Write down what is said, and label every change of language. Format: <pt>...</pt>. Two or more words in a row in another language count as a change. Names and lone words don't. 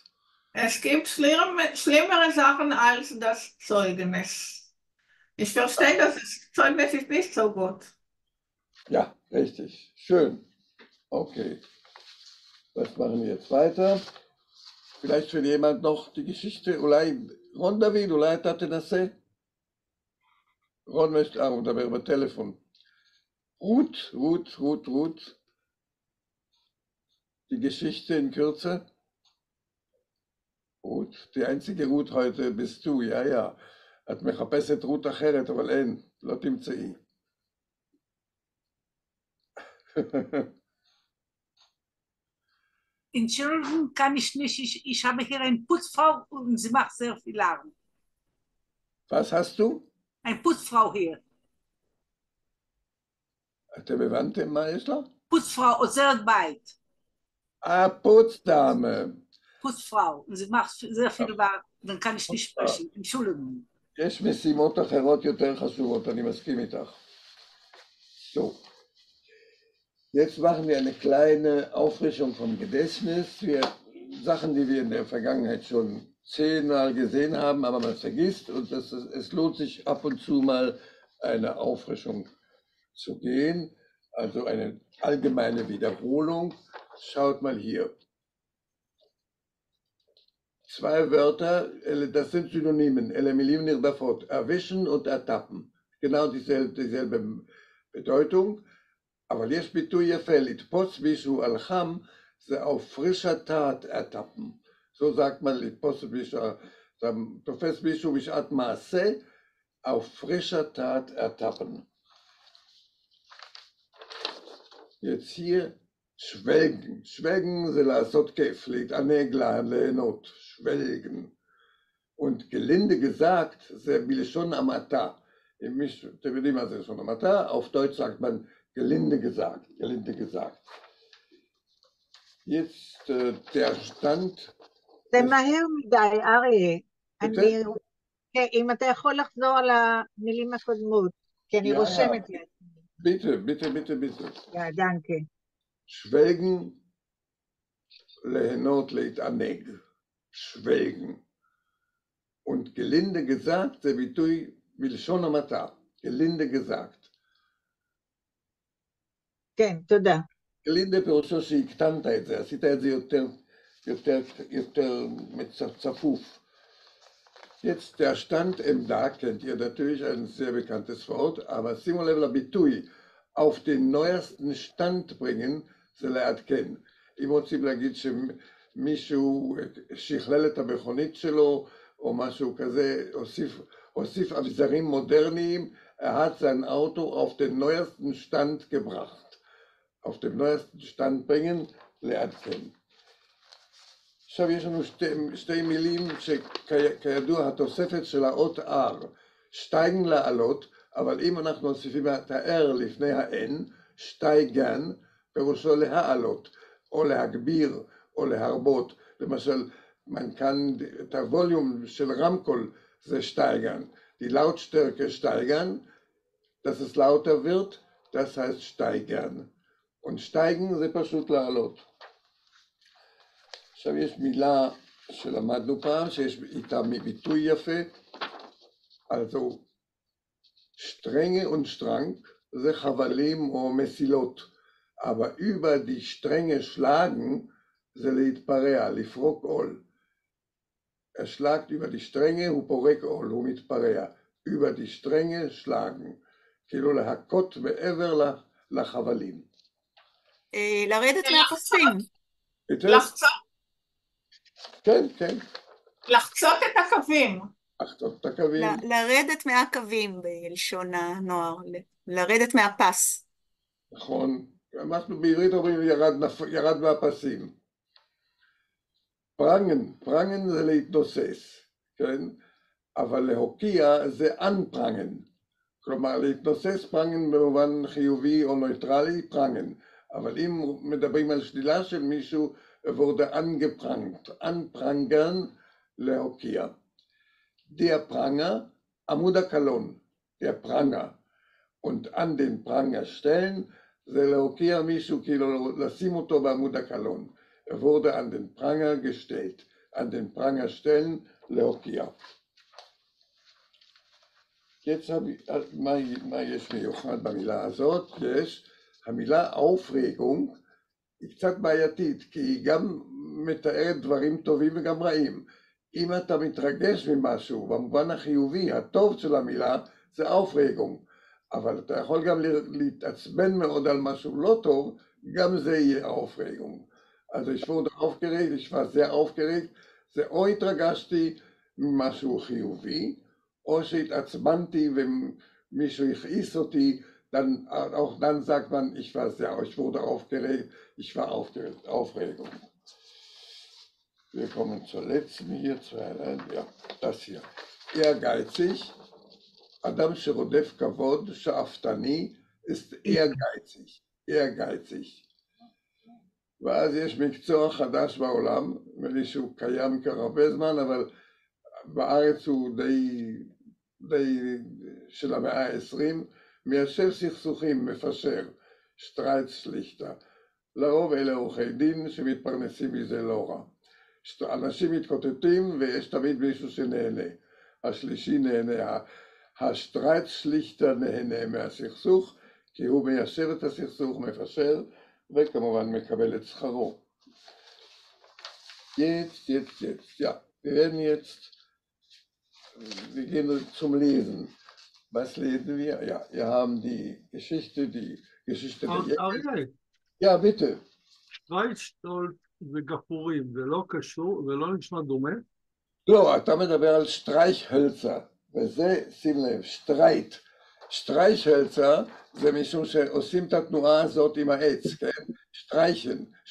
<de>Es gibt schlimmere Sachen als das Zeugnis. Ich verstehe, dass das Zeugnis ist nicht so gut. Ja, richtig. Schön. Okay. Was machen wir jetzt weiter? Vielleicht will jemand noch die Geschichte, Ron David,</de> <he>אולי אתה תנסה? רון הוא מדבר בטלפון. רות.</he> <de>Die Geschichte in Kürze. רות, die einzige רות heute bist du, ja.</de> <he>את מחפשת רות אחרת, אבל אין, לא תמצאי.</he> <de>Entschuldigung, kann ich nicht. Ich habe hier eine Putzfrau und sie macht sehr viel Lärm. Was hast du? Eine Putzfrau hier.</de> <he>אתם הבנתם מה יש לה? Putzfrau, עוזרת בית.</he> <de>פוצדאמה. Putzfrau. Und sie macht sehr viel Lärm. Dann kann ich nicht sprechen. Entschuldigung.</de> <he>יש משימות אחרות יותר חשובות, אני מסכים איתך.</he> <de>So. Jetzt machen wir eine kleine Auffrischung vom Gedächtnis. Sachen, die wir in der Vergangenheit schon 10-mal gesehen haben, aber man vergisst. Und es lohnt sich ab und zu mal eine Auffrischung zu gehen. Also eine allgemeine Wiederholung. Schaut mal hier. 2 Wörter, das sind Synonymen.</de> <he>אלה מילים נרדפות.</he> <de>erwischen und ertappen. Genau dieselbe Bedeutung.</de> <he>אבל יש ביטוי יפה, לתפוס מישהו על חם, זה</he> <de>auf frischer Tat ertappen. So sagt man,</de> <he>לתפוס מישהו, אתה תופס מישהו בשעת מעשה,</he> <de>auf frischer Tat ertappen. Jetzt hier, schwelgen.</de> <he>schwelgen זה לעשות כיף, להתענג, ליהנות,</he> <de>schwelgen. Und gelinde gesagt,</de> <he>זה בלשון המעטה. אתם יודעים מה זה לשון המעטה?</he> <de>Auf Deutsch sagt man, gelinde gesagt. Jetzt der Stand.</de> <he>זה מהר מדי, אריה. אם אתה יכול לחזור על המילים הקודמות, כי אני רושמת לי.</he> <de>bitte. Ja, danke. schwelgen,</de> <he>ליהנות, להתענג.</he> <de>schwelgen. Und gelinde gesagt,</de> <he>זה ביטוי בלשון המעטה.</he> <de>gelinde gesagt.</de> <he>כן, תודה. גלינדה פירושו שהקטנת את זה, עשית את זה יותר צפוף.</he> <de>Jetzt der Stand im Da kennt ihr natürlich, ein sehr bekanntes Wort, aber</de> <he>שימו לב לביטוי,</he> <de>auf den neuesten Stand bringen,</de> <he>זה לעדכן. אם רוצים להגיד שמישהו שכלל את המכונית שלו, או משהו כזה, הוסיף אביזרים מודרניים,</he> <de>hat sein Auto auf den neuesten Stand gebracht. auf dem neuesten Stand bringen,</de> <he>לעדכן. עכשיו יש לנו שתי מילים שכידוע התוספת של האות R, שטייגן לעלות, אבל אם אנחנו מוסיפים את ה-R לפני ה-N, שטייגן, פירושו להעלות, או להגביר, או להרבות. למשל, את הווליום של רמקול זה שטייגן.</he> <de>Die Lautstärke steigern, dass es lauter wird, das heißt steigern. Und steigen</de> <he>זה פשוט לעלות. עכשיו יש מילה שלמדנו פעם, שיש איתה ביטוי יפה,</he> <de>also Strenge und Strang,</de> <he>זה חבלים או מסילות,</he> <de>aber über die Stränge schlagen,</de> <he>זה להתפרע, לפרוק עול.</he> <de>Er schlagt über die Stränge,</de> <he>הוא פורק עול, הוא מתפרע.</he> <de>über die Stränge schlagen,</de> <he>כאילו להכות מעבר לחבלים. לרדת מהפסים. לחצות? כן, כן. לחצות את הקווים. לחצות את הקווים. לרדת מהקווים בלשון הנוער, לרדת מהפס. נכון, אנחנו בעברית אומרים ירד מהפסים. פרנגן זה להתנוסס, כן? אבל להוקיע זה אנפרנגן. כלומר, להתנוסס פרנגן במובן חיובי או נויטרלי, פרנגן. אבל אם מדברים על שלילה של מישהו,</he> <de>wurde angeprangt. Anprangern, להוקיע. Der Pranger,</de> <he>עמוד הקלון,</he> <de>der Pranger. Und an den Pranger stellen,</de> <he>זה להוקיע מישהו, כאילו לשים אותו בעמוד הקלון.</he> <de>wurde an den Pranger gestellt. An den Pranger stellen,</de> <he>להוקיע. מה יש מיוחד במילה הזאת? יש המילה aufregung, היא קצת בעייתית, כי היא גם מתארת דברים טובים וגם רעים. אם אתה מתרגש ממשהו, במובן החיובי, הטוב של המילה, זה aufregung. אבל אתה יכול גם להתעצבן מאוד על משהו לא טוב, גם זה יהיה aufregung.</he> <de>אז ich wurde aufgeregt, ich war sehr aufgeregt,</de> <he>זה או התרגשתי ממשהו חיובי, או שהתעצבנתי ומישהו הכעיס אותי,</he> <de>auch dann sagt man, ich wurde aufgeregt, ich war Aufregung. Wir kommen zur letzten hier, ja, das hier. Ehrgeizig,</de> <he>אדם שרודף כבוד, שאפתני,</he> <de>ist ehrgeizig, ehrgeizig.</de> <he>ואז יש מקצוע חדש בעולם, נדמה לי שהוא קיים כבר הרבה זמן, אבל בארץ הוא די של המאה ה-20, מיישב סכסוכים, מפשר, שטרייטשליכטר. לרוב אלה עורכי דין שמתפרנסים מזה לא רע. אנשים מתקוטטים ויש תמיד מישהו שנהנה. השלישי נהנה, השטרייטשליכטר נהנה מהסכסוך, כי הוא מיישב את הסכסוך, מפשר, וכמובן מקבל את שכרו.</he> <de>Jetzt, ja, wir werden jetzt, wir gehen zum Lesen. Was lesen wir? Ja, wir haben die Geschichte der אריאל, Ja, bitte.</de> <he>שטרייטשטולץ וגפרורים, זה לא קשור, זה לא נשמע דומה? לא, אתה מדבר על שטרייכהölzer, וזה, שים לב, שטרייט. שטרייכהölzer זה משום שעושים את התנועה הזאת עם העץ, כן?</he> <de>שטרייכן,</de>